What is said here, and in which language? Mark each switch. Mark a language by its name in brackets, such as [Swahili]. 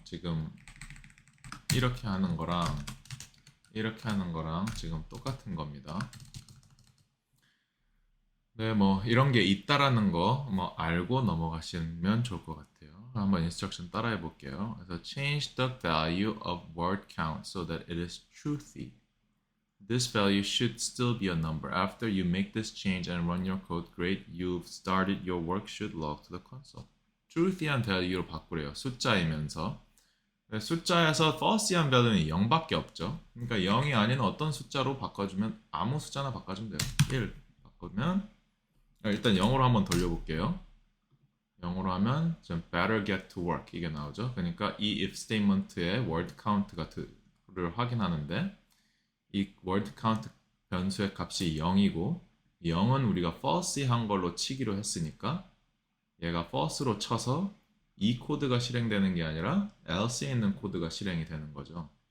[Korean] 지금 이렇게 하는 거랑 이렇게 하는 거랑 지금 똑같은 겁니다. 네, 뭐 이런 게 있다라는 거 뭐 알고 넘어가시면 좋을 것 같아요. 한번 인스트럭션 따라해 볼게요. 그래서 [English] change the value of word count so that it is truthy. This value should still be a number. After you make this change and run your code, great, you've started your work should log to the console. [Korean] truthy한 value로 바꾸래요. 숫자이면서. 숫자에서 false한 value는 0밖에 없죠. 그러니까 0이 아닌 어떤 숫자로 바꿔주면 아무 숫자나 바꿔주면 돼요. 1 바꾸면 일단 0으로 한번 돌려볼게요. 0으로 하면 좀 [English] better get to work [Korean] 이게 나오죠. 그러니까 이 if statement의 word count 를 확인하는데 이 word count 변수의 값이 0이고 0은 우리가 false한 걸로 치기로 했으니까 얘가 false로 쳐서 이 코드가 실행되는 게 아니라 else에 있는 코드가 실행이 되는 거죠.